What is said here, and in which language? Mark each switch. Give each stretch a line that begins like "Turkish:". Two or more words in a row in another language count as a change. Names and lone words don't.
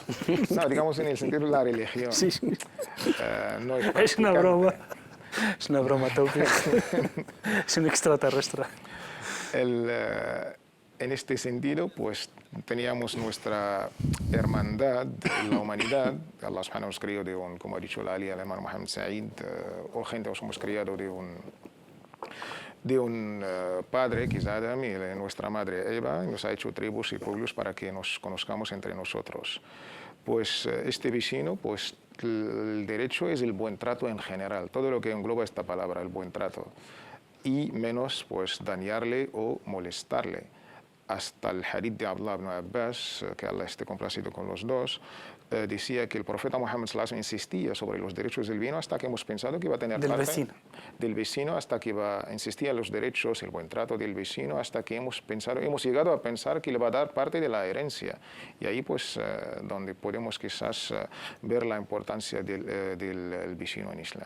Spanish: No, digamos en el sentido de la religión. Sí, sí. No es una broma. Es una broma tópica. Es un extraterrestre. En este sentido, pues teníamos nuestra hermandad en la humanidad.
Arabic: الله سبحانه
Spanish: nos crió de un, como ha dicho la Ali, el hermano Muhammad Sa'id, o gente os hemos criado de un padre, que es Adam, y nuestra madre Eva, y nos ha hecho tribus y pueblos para que nos conozcamos entre nosotros. Pues este vecino, pues el derecho es el buen trato en general, todo lo que engloba esta palabra, el buen trato, y menos pues dañarle o molestarle. Hasta el hadith de Abdullah ibn Abbas, que Allah esté complacido con los dos, decía que el profeta Muhammad
Arabic: صلى الله عليه وسلم
Spanish: insistía sobre los derechos del vecino hasta que hemos pensado que iba a tener del vecino, hasta que insistía en los derechos, el buen trato del vecino, hasta que hemos llegado a pensar que le va a dar parte de la herencia. Y ahí pues donde podemos quizás ver la importancia del vecino en Islam.